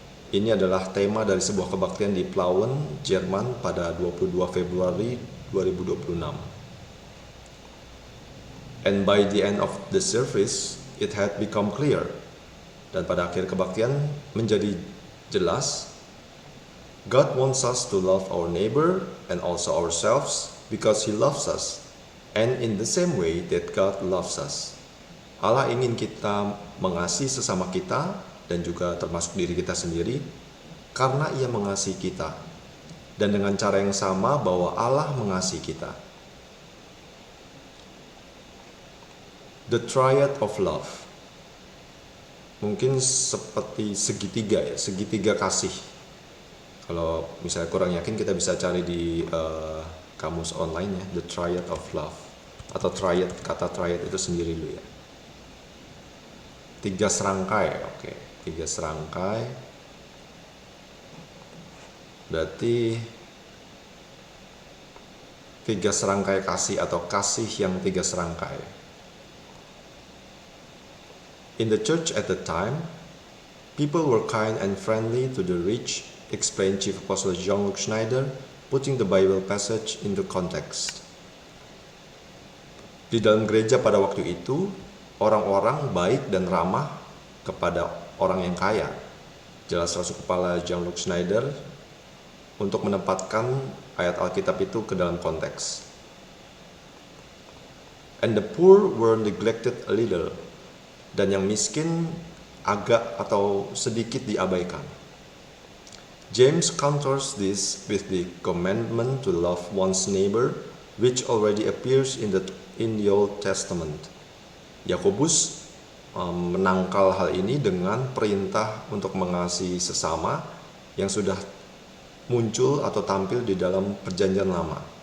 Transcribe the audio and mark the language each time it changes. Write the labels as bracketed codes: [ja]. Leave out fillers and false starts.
[id] Ini adalah tema dari sebuah kebaktian di Plauen, Jerman pada 22 Februari 2026. [en] And by the end of the service, it had become clear. [id] Dan pada akhir kebaktian menjadi jelas, [en] God wants us to love our neighbor and also ourselves because He loves us. And in the same way that God loves us. [id] Allah ingin kita mengasihi sesama kita dan juga termasuk diri kita sendiri karena Ia mengasihi kita. Dan dengan cara yang sama bahwa Allah mengasihi kita. [en] The triad of love. [id] Mungkin seperti segitiga kasih. Kalau misalnya kurang yakin kita bisa cari di kamus online ya, the triad of love atau triad, kata triad itu sendiri dulu ya. 3 serangkai, oke. 3 serangkai. Berarti 3 serangkai kasih atau kasih yang 3 serangkai. [en] In the church at the time, people were kind and friendly to the rich, explained Chief Apostle Jean-Luc Schneider, putting the Bible passage into context. [id] Di dalam gereja pada waktu itu, orang-orang baik dan ramah kepada orang yang kaya. Jelas Rasul Kepala Jean-Luc Schneider untuk menempatkan ayat Alkitab itu ke dalam konteks. [en] And the poor were neglected a little. [id] Dan yang miskin agak atau sedikit diabaikan. [en] James counters this with the commandment to love one's neighbor, which already appears in the Old Testament. [id] Yakobus menangkal hal ini dengan perintah untuk mengasihi sesama yang sudah muncul atau tampil di dalam Perjanjian Lama.